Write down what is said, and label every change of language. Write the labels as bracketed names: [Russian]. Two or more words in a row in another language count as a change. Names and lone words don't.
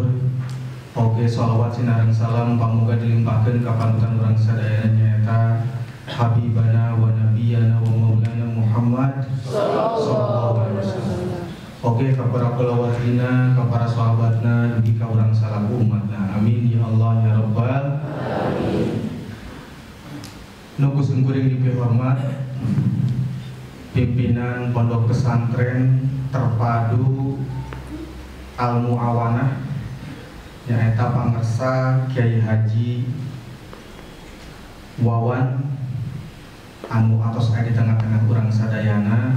[Sundanese] Oge sholawat sinareng salam pamuga dilimpahkeun ka panutan urang sadayana nyaeta [Arabic] حبيبنا ونبينا ومولانا محمد صلى الله عليه وسلم. [Sundanese] Oge ka para kulawartina, ka para sahabatna, dugi ka urang salaku umatna. [Arabic] آمين يا الله يا رب العالمين. [Sundanese] Nuku sungkuring dipihormat pimpinan Pondok Pesantren Terpadu Al-Mu'awanah nyaeta pangersa Kiai Haji Wawan anu atos aya di tengah-tengah urang sadayana.